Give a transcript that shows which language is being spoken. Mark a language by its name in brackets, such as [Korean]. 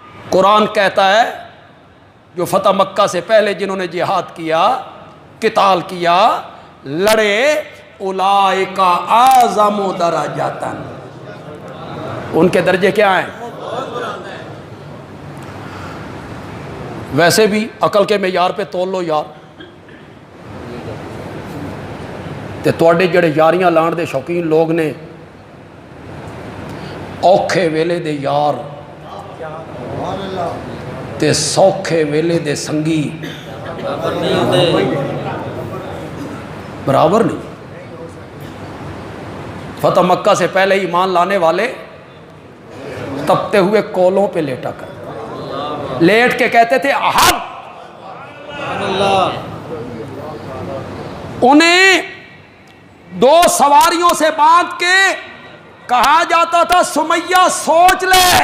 [Urdu] قرآن کہتا ہے جو فتح مکہ سے پہلے جنہوں نے جہاد کیا, قتال کیا, لڑے, [Arabic] اولئک اعظم درجۃ, [Urdu] ان کے درجے کیا ہیں؟ ویسے بھی عقل کے معیار پہ تول لو یار. [Punjabi] تے تواڈے جڑے یاریاں لان دے شوقین لوگ نے, اوکھے ویلے دے یار تے سوکھے ویلے دے سنگی برابر نہیں. [Urdu] فتح مکہ سے پہلے ایمان لانے والے تپتے ہوئے کولوں پہ لیٹا کر, لیٹ کے کہتے تھے احد. انہیں 2 سواریوں سے باندھ کے کہا جاتا تھا سمیہ سوچ لے.